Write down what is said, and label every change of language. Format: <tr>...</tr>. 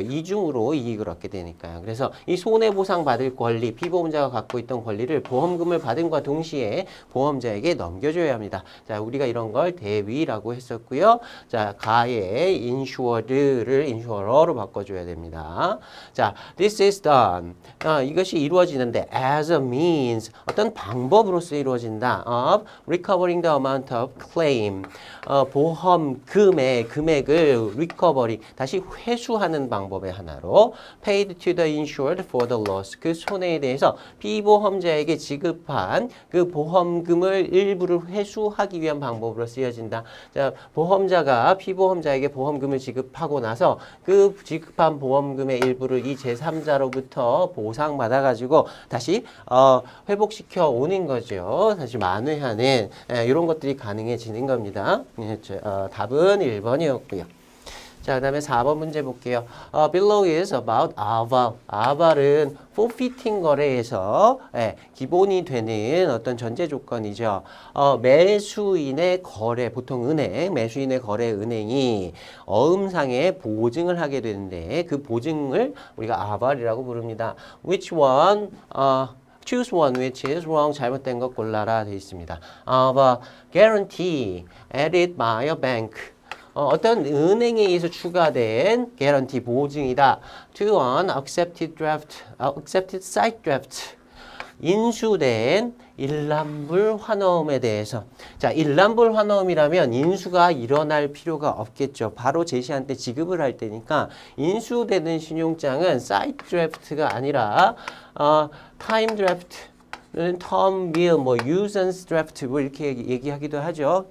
<ko>이중으로 이익을 얻게 되니까요. 그래서 이 손해보상 받을 권리, 피보험자가 갖고 있던 권리를 보험금을 받음과 동시에 보험자에게 넘겨줘야 합니다. 자, 우리가 이런 걸 대위라고 했었고요. 자, 가의 insured를 insurer로 바꿔줘야 됩니다.</ko> <en>자, this is done.</en> <ko>이것이 이루어지는데</ko> <en>as a means</en> <ko>어떤 방법으로서 이루어진다.</ko> <en>of recovering the amount of claim.</en> <ko>보험금의 금액을 recovery, 다시 회수하는 방법의 하나로</ko> <en>paid to the insured for the loss,</en> <ko>그 손해에 대해서 피보험자에게 지급한 그 보험금을 일부를 회수하기 위한 방법으로 쓰여진다. 자, 보험자가 피보험자에게 보험금을 지급하고 나서 그 지급한 보험금의 일부를 이 제3자로부터 보상받아가지고 다시 회복시켜 오는 거죠. 다시 만회하는 이런 것들이 가능해지는 겁니다. 답은 1번이었고요. 자, 그 다음에 4번 문제 볼게요.</ko> <en>Below is about aval.</en> <ko>aval은 forfeiting 거래에서 기본이 되는 어떤 전제 조건이죠. 매수인의 거래, 보통 은행, 매수인의 거래 은행이 어음상에 보증을 하게 되는데 그 보증을 우리가 aval이라고 부릅니다.</ko> <en>Which one? Choose one which is wrong.</en> <ko>잘못된 것 골라라 되어 있습니다.</ko> <en>Of a guarantee added by a bank.</en> <ko>어떤 은행에 의해서 추가된 guarantee 보증이다.</ko> <en>To an accepted draft, accepted site draft.</en> <ko>인수된 일람불 환어음에 대해서. 자, 일람불 환어음이라면 인수가 일어날 필요가 없겠죠. 바로 제시한테 지급을 할 때니까 인수되는 신용장은 사이트 드래프트가 아니라 타임 드래프트는 텀 빌, 유선스 드래프트 이렇게 얘기하기도 하죠.</ko>